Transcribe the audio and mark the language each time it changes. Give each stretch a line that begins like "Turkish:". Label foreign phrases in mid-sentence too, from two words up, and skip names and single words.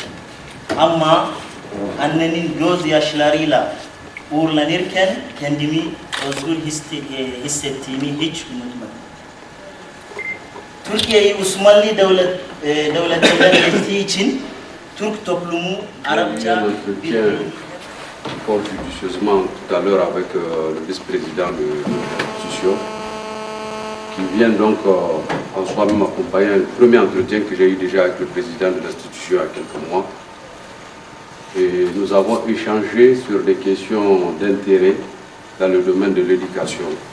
Turkish: Ama annenin gözyaşlarıyla uğurlanırken kendimi özgür hissettiğimi hiç unutmadım. Türkiye'yi Osmanlı devletinden geçtiği için Türk toplumu Arapça biliyor.
French: Fort judicieusement tout à l'heure avec le vice-président de l'institution qui vient donc en soi-même accompagner un premier entretien que j'ai eu déjà avec le président de l'institution il y a quelques mois. Et nous avons échangé sur des questions d'intérêt dans le domaine de l'éducation.